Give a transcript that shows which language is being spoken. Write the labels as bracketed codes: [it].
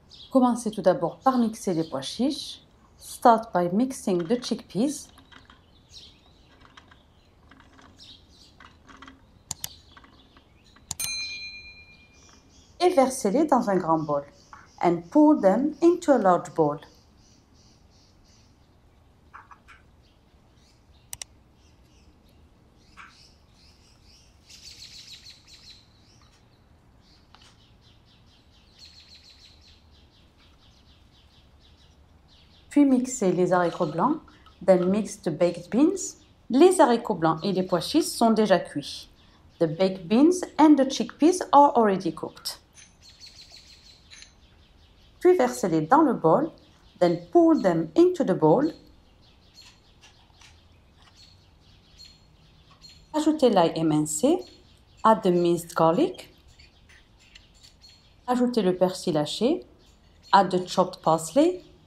[fr] Commencez tout d'abord par mixer les pois chiches. [en] Start by mixing the chickpeas. [fr] Et versez-les dans un grand bol. [en] And pour them into a large bowl. [fr] Puis mixez les haricots blancs, [en] then mix the baked beans. [fr] Les haricots blancs et les pois chiches sont déjà cuits. [en] The baked beans and the chickpeas are already cooked. [fr] Puis versez-les dans le bol, [en] then pour them into the bowl. [fr] Ajoutez l'ail émincé, [en] add the minced garlic. [fr] Ajoutez le persil haché, [en] add the chopped parsley.